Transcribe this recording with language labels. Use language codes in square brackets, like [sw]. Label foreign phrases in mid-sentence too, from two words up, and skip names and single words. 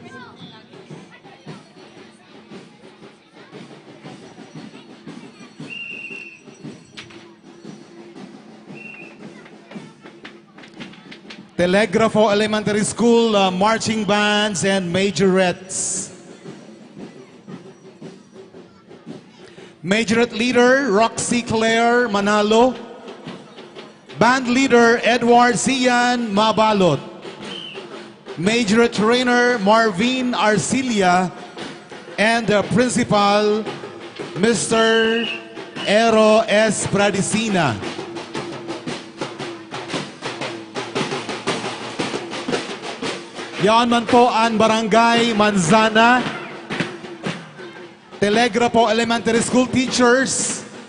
[en] Telegrafo Elementary School, marching bands and majorettes. Majorette leader, Roxy Claire Manalo. Band leader, Edward Sian Mabalot. Majorette trainer, Marvin Arcilia. And principal, Mr. Ero S. Pradicina. [tl] Yan man po ang Barangay Manzana. [en] Telegrafo Elementary School Teachers.